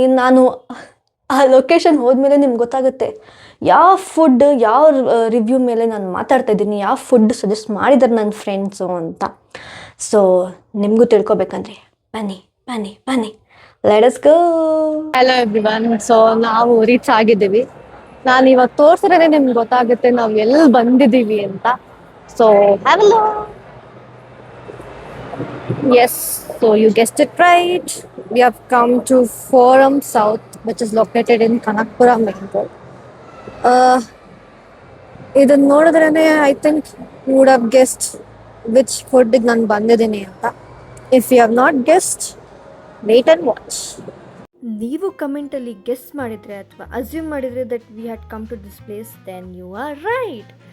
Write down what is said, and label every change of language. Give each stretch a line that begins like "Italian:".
Kannada: ನಾನು ಆ ಲೊಕೇಶನ್ ಹೋದ್ಮೇಲೆ ನಿಮ್ಗೆ ಗೊತ್ತಾಗುತ್ತೆ ಯಾವ ಫುಡ್, ಯಾವ ರಿವ್ಯೂ ಮೇಲೆ ನಾನು ಮಾತಾಡ್ತಾ ಇದ್ದೀನಿ, ಯಾವ ಫುಡ್ ಸಜೆಸ್ಟ್ ಮಾಡಿದ್ದಾರೆ ನನ್ನ ಫ್ರೆಂಡ್ಸು ಅಂತ. ಸೊ ನಿಮಗೂ ತಿಳ್ಕೊಬೇಕಂದ್ರೆ ಬನ್ನಿ ಬನ್ನಿ ಬನ್ನಿ,
English: Let us go. Hello everyone,
Kannada: so ನಾವು ರೀಚ್ ಆಗಿದ್ದೀವಿ. ನಾನು ಇವಾಗ ತೋರಿಸಿದ್ರೆ ನಿಮ್ಗೆ ಗೊತ್ತಾಗುತ್ತೆ ನಾವು ಎಲ್ಲಿ ಬಂದಿದ್ದೀವಿ ಅಂತ.
English: So have a look. Yes, so you guessed it right. We have come to Forum South, which is located in Kanakpura main road. ಇದನ್ನ ನೋಡಿದ್ರೇ I think you would have guessed which ಫುಡ್ಗೆ
Kannada: ನಾನು ಬಂದಿದ್ದೀನಿ ಅಂತ.
English: If you have not guessed, wait and watch.
Kannada: ನೀವು ಕಮೆಂಟಲ್ಲಿ guess ಮಾಡಿದರೆ ಅಥವಾ assume ಮಾಡಿದರೆ
English: That we had come to this place, then you are right.